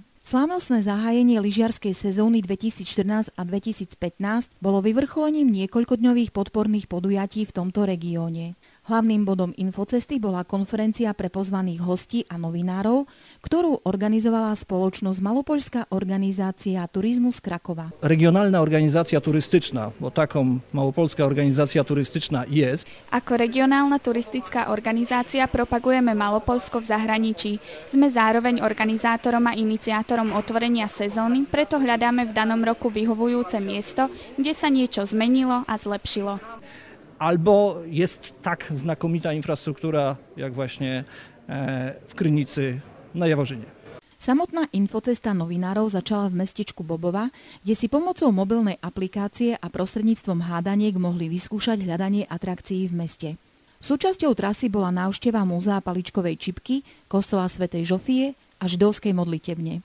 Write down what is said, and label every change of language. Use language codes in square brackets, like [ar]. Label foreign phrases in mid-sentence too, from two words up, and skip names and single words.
[sk] Slávnostné zahájenie lyžiarskej sezóny 2014 a 2015 bolo vyvrcholením niekoľkodňových podporných podujatí v tomto regióne. Hlavným bodom infocesty bola konferencia pre pozvaných hostí a novinárov, ktorú organizovala spoločnosť Malopoľská organizácia turizmu z Krakowa. [pl] Regionálna organizácia turystyczna, bo taką Małopolska organizácia turystyczna jest. [sk] Ako regionálna turistická organizácia propagujeme Malopolsko v zahraničí. Sme zároveň organizátorom a iniciátorom otvorenia sezóny, preto hľadáme v danom roku vyhovujúce miesto, kde sa niečo zmenilo a zlepšilo. [pl] Albo jest tak znakomita infrastruktura, jak właśnie w Krynicy na Jaworzynie. [sk] Samotná infocesta novinárov začala v mestečku Bobova, kde si pomocou mobilnej aplikácie a prostredníctvom hádaniek mohli vyskúšať hľadanie atrakcií v meste. Súčasťou trasy bola návšteva múzea paličkovej čipky, kostola svätej Žofie a židovskej modlitebne.